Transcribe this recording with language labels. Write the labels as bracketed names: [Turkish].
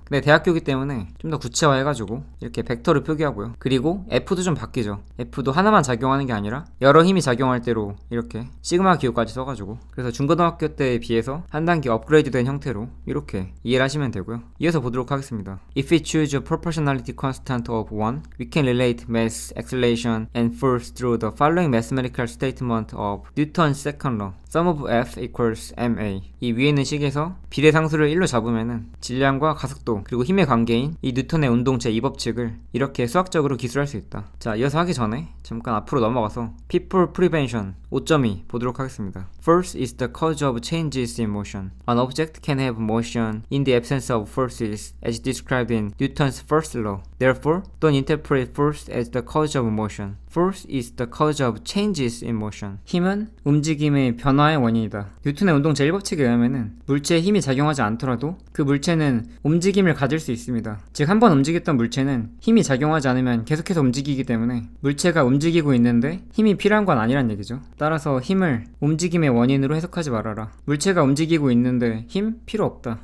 [Korean] 근데 대학교이기 때문에 좀 더 구체화해가지고 이렇게 벡터를 표기하고요. 그리고 F도 좀 바뀌죠. F도 하나만 작용하는 게 아니라 여러 힘이 작용할 때로 이렇게 시그마 기호까지 써가지고, 그래서 중고등학교 때에 비해서 한 단계 업그레이드된 형태로 이렇게 이해를 하시면 되고요. 이어서 보도록 하겠습니다. [English] If we choose a proportionality constant of 1, we can relate mass, acceleration, and force through the following mathematical statement of Newton's second law. Sum of F equals ma. [Korean] 이 위에 있는 식에서 비례상수를 1로 잡으면은 질량과 가속도 그리고 힘의 관계인 이 뉴턴의 운동 제2법칙을 이렇게 수학적으로 기술할 수 있다. 자, 이어서 하기 전에 잠깐 앞으로 넘어가서 [English] people prevention [Korean] 5.2 보도록 하겠습니다. [English] Force is the cause of changes in motion. An object can have motion in the absence of forces as described in Newton's first law. Therefore, don't interpret force as the cause of motion. Force is the cause of changes in motion. [Korean] 힘은 움직임의 변화의 원인이다. 뉴턴의 운동 제1법칙에 의하면 물체에 힘이 작용하지 않더라도 그 물체는 움직임을 가질 수 있습니다. 즉, 한 번 움직였던 물체는 힘이 작용하지 않으면 계속해서 움직이기 때문에 물체가 움직이고 있는데 힘이 필요한 건 아니란 얘기죠. 따라서 힘을 움직임의 원인으로 해석하지 말아라. 물체가 움직이고 있는데 힘? 필요 없다.